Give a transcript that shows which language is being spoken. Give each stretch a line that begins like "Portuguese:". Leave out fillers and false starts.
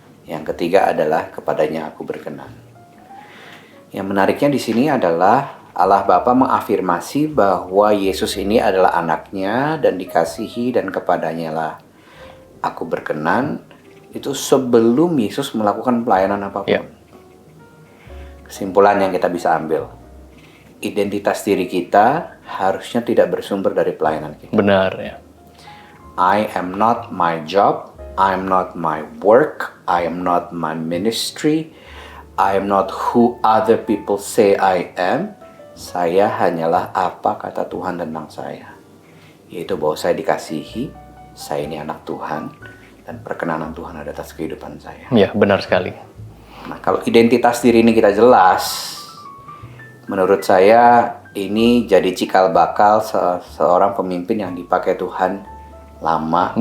Indonesian: Yang ketiga adalah kepadanya aku berkenan. Yang menariknya di sini adalah Allah Bapa mengafirmasi bahwa Yesus ini adalah anaknya dan dikasihi dan kepadanya lah aku berkenan. Itu sebelum Yesus melakukan pelayanan apapun. Kesimpulan yang kita bisa ambil, identitas diri kita harusnya tidak bersumber dari pelayanan kita. Benar ya.
English: I am not my job, I am not my work, I am not my ministry, I am not who other people say I am.
Indonesian: Saya hanyalah apa kata Tuhan tentang saya, yaitu bahwa saya dikasihi, saya ini anak Tuhan, dan perkenanan Tuhan ada atas kehidupan saya. Ya, benar sekali. Nah, kalau identitas diri ini kita jelas, menurut saya ini jadi cikal bakal seorang pemimpin yang dipakai Tuhan lama,